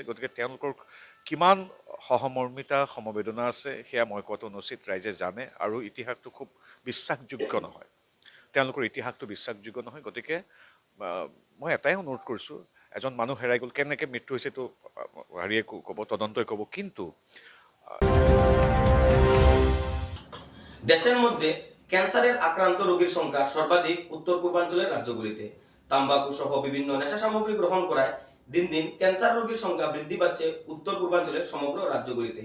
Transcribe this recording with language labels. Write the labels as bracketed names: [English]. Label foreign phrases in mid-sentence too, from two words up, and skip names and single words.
[Assamese] গতিকে তেওঁলোকৰ কিমান সহমৰ্মিতা, সমবেদনা আছে সেয়া মই কোৱাটো অনুচিত। ৰাইজে জানে আৰু ইতিহাসটো খুব বিশ্বাসযোগ্য নহয়। তেওঁলোকৰ ইতিহাসটো বিশ্বাসযোগ্য নহয়। গতিকে মই এটাই অনুৰোধ কৰিছোঁ, এজন মানুহ হেৰাই গ'ল, কেনেকৈ মৃত্যু হৈছেতো হেৰিয়ে ক'ব, তদন্তই ক'ব। কিন্তু [Bangla] দেশের মধ্যে ক্যান্সারের আক্রান্ত রোগীর সংখ্যা সর্বাধিক উত্তর পূর্বাঞ্চলের রাজ্যগুলিতে। তাম্বাকু সহ বিভিন্ন নেশা সামগ্রী গ্রহণ করায় দিন দিন ক্যান্সার রোগীর সংখ্যা বৃদ্ধি পাচ্ছে উত্তর পূর্বাঞ্চলের সমগ্র রাজ্যগুলিতে।